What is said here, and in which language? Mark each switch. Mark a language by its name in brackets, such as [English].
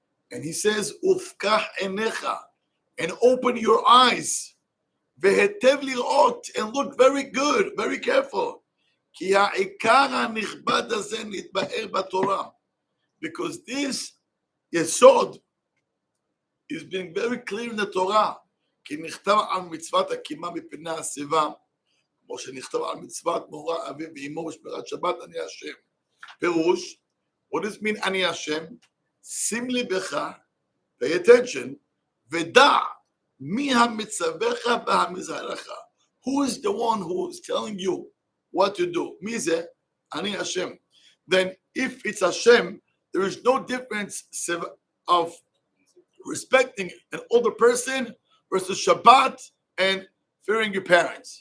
[English] And he says, [Hebrew] Ufkah enecha. [English] And open your eyes. [Hebrew] Vehetev lirot. [English] And look very good, very careful. [Hebrew] Ki ha'ikar ha'nichbad hazeh nitba'er b'Torah. [English] Because this yesod is being very clear in the Torah. [Hebrew] כי נכתב על מצוות הקימה מפני השיבה, כמו שנכתב על מצוות מורא אביו ואמו ושמירת שבת, אני השם. פירוש, [English] what does it mean [Hebrew] אני השם? שים ליבך, [English] pay attention, [Hebrew] ודע מי המצווך והמזהרך. [English] Who is the one who is telling you what to do? [Hebrew] מי זה? אני השם. [English] Then if it's Hashem, there is no difference of respecting an older person versus Shabbat and fearing your parents.